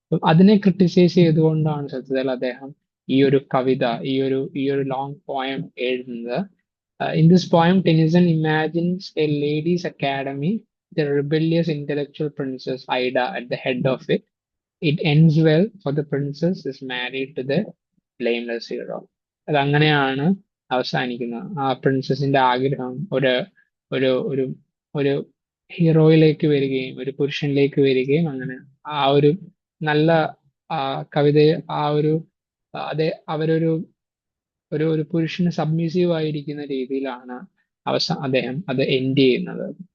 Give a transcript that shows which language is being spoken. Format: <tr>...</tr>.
<ml>അതിനെ ക്രിട്ടിസൈസ് ചെയ്തുകൊണ്ടാണ് സത്യത്തിൽ അദ്ദേഹം ഈ ഒരു കവിത, ഈ ഒരു ലോങ് പോയം എഴുതുന്നത്.</ml> <en>In this poem, Tennyson imagines a ladies' academy, the rebellious intellectual princess Ida at the head of it. It ends well, for the princess is married to the blameless hero.</en> <ml>അതങ്ങനെയാണ് അവസാനിക്കുന്നത്. ആ പ്രിൻസസിന്റെ ആഗ്രഹം ഒരു ഒരു ഒരു ഒരു ഹീറോയിലേക്ക് വരികയും ഒരു പുരുഷനിലേക്ക് വരികയും അങ്ങനെ ആ ഒരു നല്ല കവിത, ആ ഒരു അതെ അവരൊരു ഒരു ഒരു പുരുഷന് സബ്മിസീവ് ആയിരിക്കുന്ന രീതിയിലാണ് അദ്ദേഹം അത് എൻഡ് ചെയ്യുന്നത്.</ml>